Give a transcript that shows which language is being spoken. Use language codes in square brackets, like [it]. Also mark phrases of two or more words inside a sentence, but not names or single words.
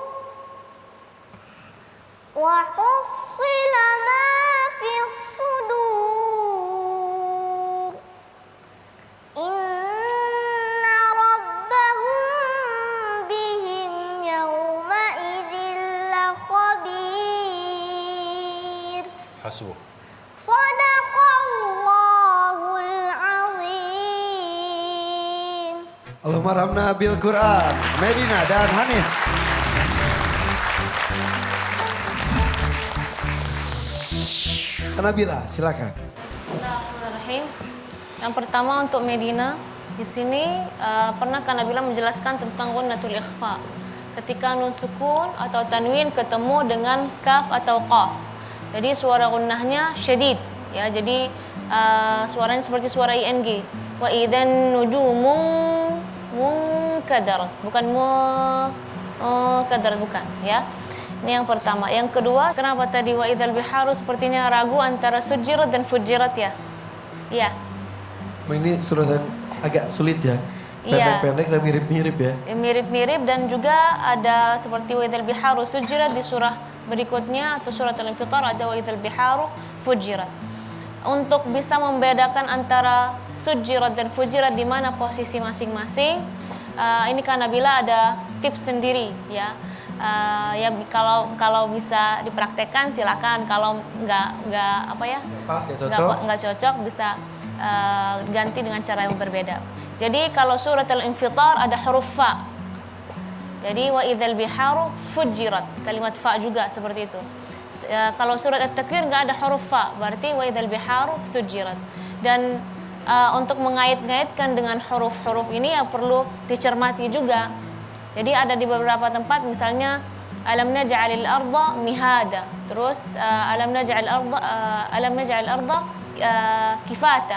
[ar] وحصل ما في الصدور إن ربهم بهم يومئذ لخبير حسبك. صدق الله العظيم. اللهم ارحمنا بالقرآن. Medina dan Hanif. [id] Nabila, silakan. Bismillahirrahmanirrahim. Yang pertama untuk Medina, di sini pernah Kak Nabila menjelaskan tentang [ar] غنة الإخفاء. [id] Ketika nun sukun atau tanwin ketemu dengan kaf atau qaf. Jadi suara gunnahnya syadid, ya. Jadi suaranya seperti suara ing. [ar] وإذا النجوم انكدرت, [id] bukan munkadarat, bukan, ya. Ini yang pertama. Yang kedua, kenapa tadi [ar] وإذا البحار [id] sepertinya ragu antara sujirat dan fujirat ya? Iya. Ini surat yang agak sulit ya. Iya. Pendek-pendek dan mirip-mirip ya. Mirip-mirip dan juga ada seperti [ar] وإذا البحار سجرت [id] di surah berikutnya atau surat Al-Infitar ada [ar] وإذا البحار فجرت. [id] Untuk bisa membedakan antara sujirat dan fujirat di mana posisi masing-masing, ini Kak Nabila ada tips sendiri ya. Ya kalau bisa dipraktekkan silakan, kalau nggak apa ya, Pas, nggak cocok bisa ganti dengan cara yang berbeda. Jadi kalau surat Al-Infitar ada huruf fa, jadi [ar] وإذا البحار فجرت, [id] kalimat fa juga seperti itu. Kalau surat At-Takwir nggak ada huruf fa, berarti [ar] وإذا البحار سجرت. [id] Dan untuk mengait-ngaitkan dengan huruf-huruf ini ya perlu dicermati juga. Jadi ada di beberapa tempat misalnya [ar] ألم نجعل الأرض مهادا, [id] terus [ar] ألم نجعل الأرض كفاتا.